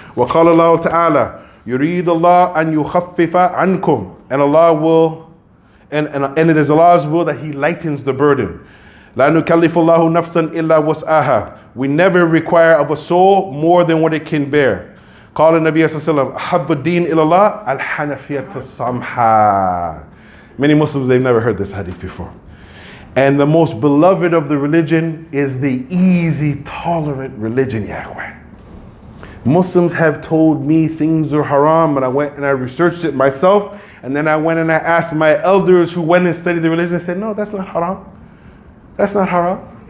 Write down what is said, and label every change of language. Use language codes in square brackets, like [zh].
[ar] وَقَالَ اللَّهُ تَعَالَى يُرِيدُ اللَّهُ أَن يُخَفِّفَ عَنْكُمْ. [en] And Allah will, and it is Allah's will that He lightens the burden. [ar] لَا نُكَلِّفُ اللَّهُ نَفْسًا إِلَّا وَسْعَهَا. [en] We never require of a soul more than what it can bear. [ar] قال النبي صلى الله عليه وسلم أحب الدين إلى الله الحنفية السمحة. [en] Many Muslims, they've never heard this hadith before. And the most beloved of the religion is the easy, tolerant religion, ya ikhwan. Muslims have told me things are haram, and I went and I researched it myself, and then I went and I asked my elders who went and studied the religion. I said, no, that's not haram. That's not haram.